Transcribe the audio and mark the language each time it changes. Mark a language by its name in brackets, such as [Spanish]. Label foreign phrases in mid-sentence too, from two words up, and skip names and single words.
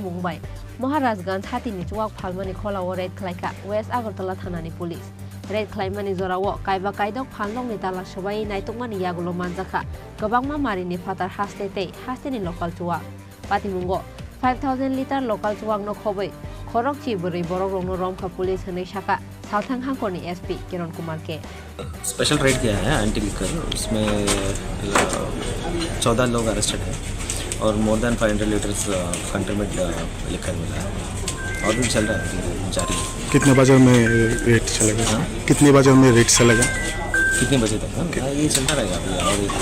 [Kok Borok] मुंबाय महाराजगंज हातिनि चुवाक फालमानि खलाव रेड खालायखा वेस्ट आगरतला थानानि पुलिस रेड खालायमानि जराव कायबा कायदक फानलंनि दाला सबाय नायतकमानि यागुलो मानजाखा गोबांमा मारिनि फातार हास्तेनि लोकाल चुवाक पातिमुंगो 5000 लिटार लोकाल चुवाकनो खबै खरक चिबरै बररनो रमखा पुलिस हनै शाखा साथां हांखरनि एसपी किरण कुमार के [English] special raid [Hindi] किया है [English] anti liquor, [Hindi] उसमें 14 लोग अरेस्टेड हैं और [English] more than 500 liters countryment liquor [Hindi] मिला है और भी चल रहा है जारी। कितने बाजार में रेट चलेगा? कितने बाजार में रेट चलेगा? कितने बजे तक? ये चलता रहेगा अभी और